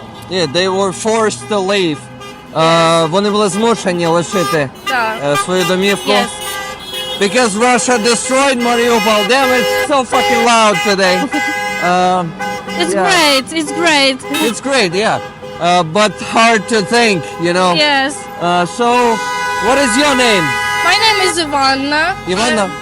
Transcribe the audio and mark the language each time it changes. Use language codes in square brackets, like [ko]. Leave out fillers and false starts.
[en] Yeah, they were forced to leave. [uk] Вони були змушені лишити свою домівку. [en] Yes. Because Russia destroyed Mariupol. Damn, it's so fucking loud today. It's Yeah. great. It's great. It's great, yeah. But hard to think, you know. Yes. So, what is your name? My name is Ivana. Ivana?